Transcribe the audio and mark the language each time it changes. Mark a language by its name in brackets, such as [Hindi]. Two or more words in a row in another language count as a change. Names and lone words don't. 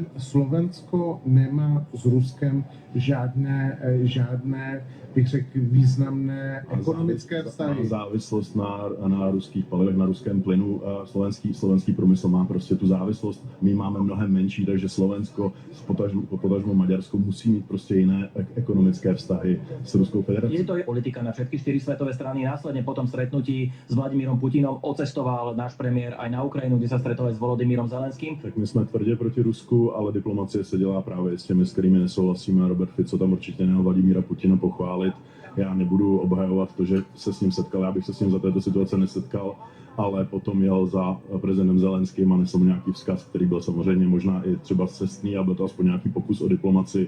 [Czech] Slovensko nemá s Ruskem žádné, bych řekl, významné ekonomické vztahy. Závislost na ruských palivech, na ruském plynu. Slovenský průmysl má prostě tu závislost. My máme mnohem menší, takže Slovensko, potažmo Maďarsko musí mít prostě jiné ekonomické vztahy s Ruskou federací. [Slovak] Je to politika na všetky 4 svetové strany. Následne po tom stretnutí s Vladimírom Putinom ocestoval náš premiér aj na Ukrajinu, kde sa stretol s Volodymyrom Zelenským. [Czech] Tak my jsme tvrdě proti Rusku, ale diplomacie se dělá právě s těmi, s kterými nesouhlasíme. Robert Fico tam určitě neho Vladimíra Putina pochválit. Já nebudu obhajovat to, že se s ním setkal, já bych se s ním za této situace nesetkal, ale potom jel za prezidentem Zelenským a nesl mu nějaký vzkaz, který byl samozřejmě možná i třeba cestný, ale byl to aspoň nějaký pokus o diplomaci.